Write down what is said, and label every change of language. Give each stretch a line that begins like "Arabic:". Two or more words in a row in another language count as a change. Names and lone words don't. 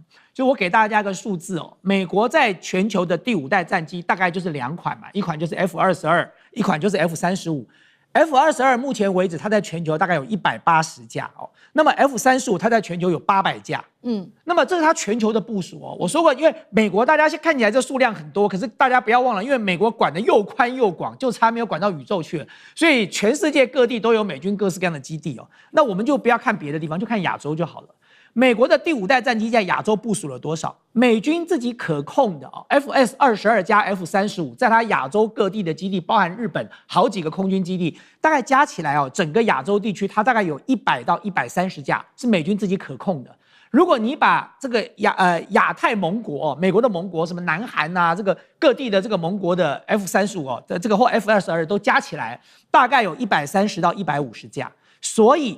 Chinese: 就我給大家一個數字哦，美國在全球的第5代戰機大概就是2款嘛，一款就是 F-22，一款就是 F-35。F-22目前為止它在全球大概有180架哦，那麼 F-35它在全球有800架，那麼這是它全球的部署哦。我說過，因為美國大家看起來這數量很多，可是大家不要忘了，因為美國管得又寬又廣，就差沒有管到宇宙去了，所以全世界各地都有美軍各式各樣的基地哦。那我們就不要看別的地方，就看亞洲就好了。美國的第5代戰機在亞洲部署了多少？美軍自己可控的FS-22加 F-35，在它亞洲各地的基地，包含日本好幾個空軍基地，大概加起來整個亞洲地區，它大概有100到130架是美軍自己可控的。如果你把這個亞太盟國美國的盟國什麼南韓啊，這個各地的這個盟國的 F-35的這個或 F-22都加起來，大概有130到150架，所以。